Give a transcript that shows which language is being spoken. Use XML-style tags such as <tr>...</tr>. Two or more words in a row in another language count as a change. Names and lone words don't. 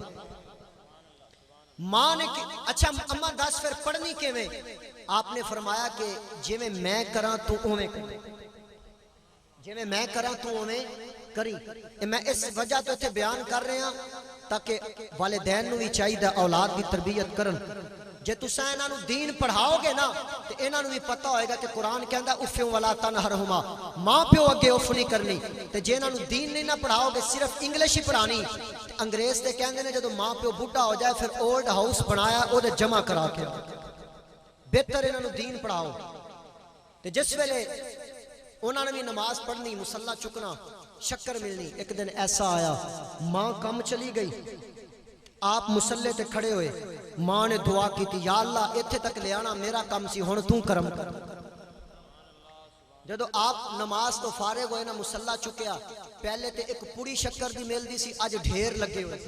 <pa>ماں نے اچھا اماں دس پھر پڑھنی کے میں؟ آپ نے فرمایا کہ جی میں کراں تو اویں کری، جی میں کراں تو اویں کری. میں اس وجہ تو اتنے بیان کر رہے ہیں تاکہ والدین نو بھی چاہیے اولاد کی تربیت کرن. جے تساں انہاں نو دین پڑھاؤ گے نا تے انہاں نو بھی پتہ ہوئے گا کہ قرآن کہندا اف</pa> <ar>ولا تنہرہما،</ar> <pa>ماں پیو اگے اف نہیں کرنی. تے جے انہاں نو دین نہیں نہ پڑھاؤ گے صرف انگلش ہی پڑھانی، انگریز تے کہندے نے جدو ماں پیو بڈھا ہو جائے پھر</pa> <en>old house</en> <pa>بنایا او دے جمع کرا کے. بہتر انہاں نو دین پڑھاؤ. تے جس ویلے انہاں نے بھی نماز پڑھنی، مصلی چکنا، شکر ملنی. ایک دن ایسا آیا ماں کم چلی گئی، آپ مسلے تے کھڑے ہوئے، ماں نے دعا کی تھی یا اللہ ایتھے تک لے آنا میرا کم سی، ہن تو کرم کر. جدو آپ نماز تو فارغ ہوئے نا مسلح چکیا، پہلے تے ایک پوری شکر دی مل دی سی، آج ڈھیر لگے ہوئے.</pa>